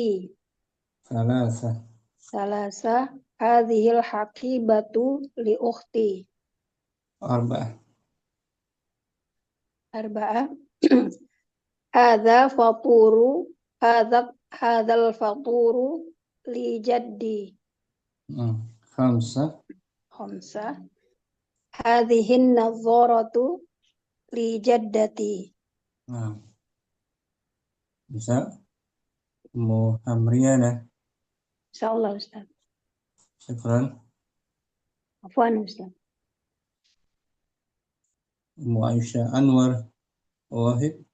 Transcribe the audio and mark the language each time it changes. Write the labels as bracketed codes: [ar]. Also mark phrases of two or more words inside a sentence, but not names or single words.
[ar] Thalatha. Salasa. هذه الحقيبة لأختي. Arba'ah. أربعة. هذا الفطور لجدي. Khamsa. Khamsa. هذه النظارة لجدتي. [id] Nah, bisa. Ummu Hamriyana. Insyaallah Ustaz. [ar] Syukran. عفوا أستاذ. Ummu Aisyah Anwar. Wahid.